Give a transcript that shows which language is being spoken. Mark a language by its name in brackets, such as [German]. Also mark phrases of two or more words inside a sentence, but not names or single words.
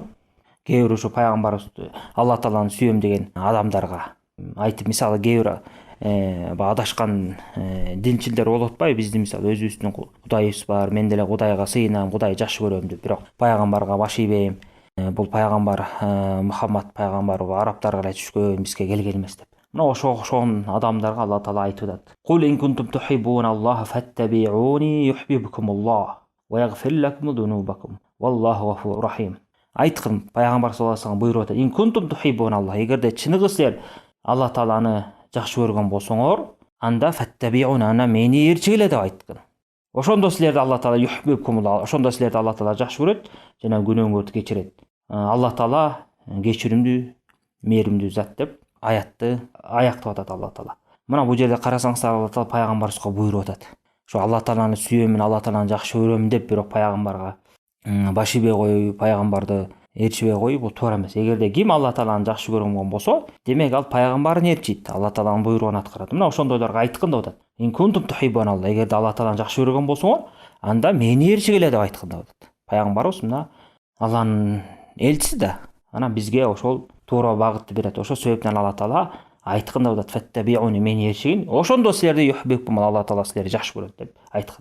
[Kyrgyz] Кээ бир ушу пайгамбарыбызды Алла тааланы сүйөм деген адамдарга айтып, мисалы кээ бир адашкан динчилдер болуп атпайбы? Биздин мисалы өзүбүздүн Кудайыбыз бар, мен деле Кудайга сыйынам, Кудайды жакшы көрөм деп, бирок пайгамбарга баш ийбейм. Бул пайгамбар Мухаммад пайгамбар арабтарга эле түшкөн, бизге келген эмес деп. Мына ошон адамдарга Алла таала айтып атат: [Arabic] "قل إن كنتم تحبون الله فاتبعوني يحببكم الله ويغفر لكم ذنوبكم والله غفور رحيم". [Kyrgyz] Айткын, пайгамбар [Arabic] صلى الله عليه وسلم [Kyrgyz] буйруп атат: [Arabic] "إن كنتم تحبون الله", [Kyrgyz] эгерде чыныгы силер Алла тааланы жакшы көргөн болсоңор, анда фаттаби'уна, ана мени ээрчигиле деп айткын. Ошондо силерди Алла таала юхиббукумуллах, ошондо силерди Алла таала жакшы көрөт жана күнөөңөрдү кечирет. Алла таала кечиримдүү, мээримдүү зат деп аятты аяктап атат Алла таала. Мына бул жерде карасаңыздар, Алла таала пайгамбарыбызга буйруп атат. Ошо Алла тааланы сүйөм, Алла тааланы жакшы көрөм деп, бирок пайгамбарга баш ийбей коюу, пайгамбарды ээрчибей коюу бул туура эмес. Эгерде ким Алла тааланы жакшы көргөн болсо, демек ал пайгамбарын ээрчийт, Алла тааланын буйругун аткарат. Мына ошондойлорго айткан деп атат. [Arabic] إن كنتم تحبون الله. [Kyrgyz] Эгерде Алла тааланы жакшы көргөн болсоңор, анда мени ээрчигиле деп айткан деп атат. Пайгамбарыбыз мына Алланын элчиси да. Анан бизге ошол туура багытты берет. Ошол себептен Алла таала айткан деп атат. Фаттабиуни, мени ээрчигин. Ошондо силерди юхбикум, Алла таала силерди жакшы көрөт деп айткан.